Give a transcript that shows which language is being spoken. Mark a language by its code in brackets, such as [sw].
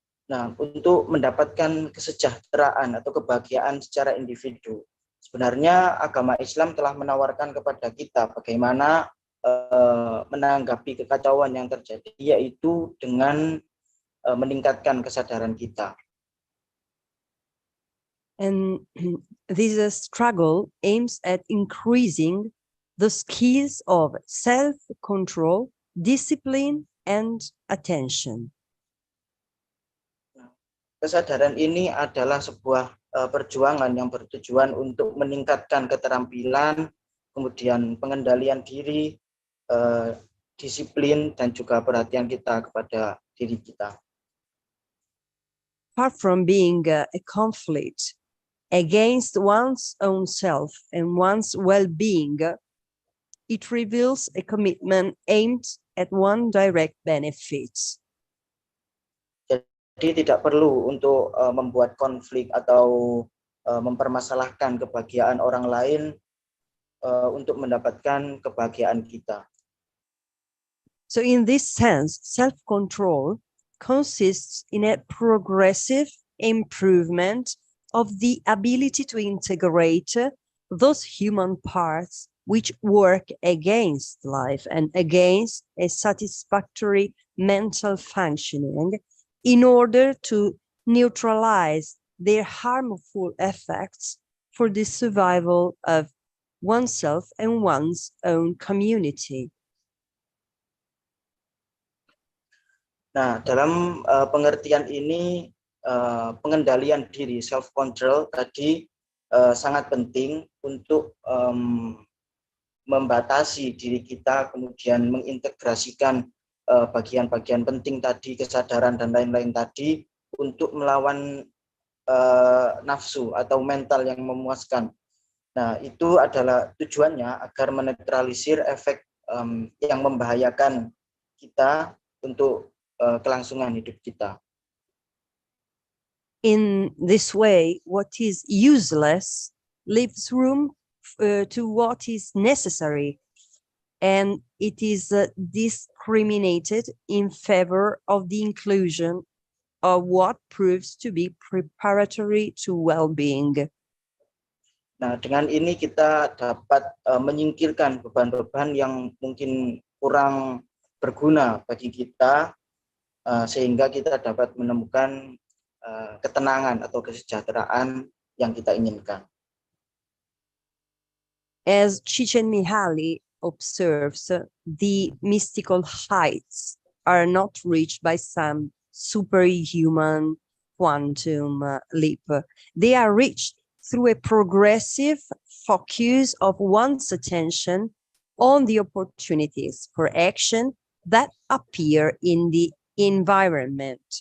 [id] Nah, untuk mendapatkan kesejahteraan atau kebahagiaan secara individu, sebenarnya agama Islam telah menawarkan kepada kita bagaimana menanggapi kekacauan yang terjadi, yaitu dengan meningkatkan kesadaran kita. [en] And this struggle aims at increasing the skills of self-control, discipline, and attention. [id] Kesadaran ini adalah sebuah perjuangan yang bertujuan untuk meningkatkan keterampilan, kemudian pengendalian diri, disiplin, dan juga perhatian kita kepada diri kita. [en] Far from being a conflict against one's own self and one's well-being, it reveals a commitment aimed at one direct benefits. [id] Jadi tidak perlu untuk membuat konflik atau mempermasalahkan kebahagiaan orang lain untuk mendapatkan kebahagiaan kita. [en] So in this sense, self-control consists in a progressive improvement of the ability to integrate those human parts which work against life and against a satisfactory mental functioning in order to neutralize their harmful effects for the survival of oneself and one's own community. [id] Nah, dalam pengertian ini, pengendalian diri, self-control tadi sangat penting untuk membatasi diri kita, kemudian mengintegrasikan bagian-bagian penting tadi, kesadaran dan lain-lain tadi, untuk melawan nafsu atau mental yang memuaskan. Nah, itu adalah tujuannya agar menetralisir efek yang membahayakan kita untuk kelangsungan hidup kita. [en] In this way, what is useless leaves room to what is necessary, and it is discriminated in favor of the inclusion of what proves to be preparatory to well-being. [id] Nah, dengan ini kita dapat menyingkirkan beban-beban yang mungkin kurang berguna bagi kita, sehingga kita dapat menemukan ketenangan atau kesejahteraan yang kita inginkan. [en] As Csikszentmihalyi observes, the mystical heights are not reached by some superhuman quantum leap. They are reached through a progressive focus of one's attention on the opportunities for action that appear in the environment.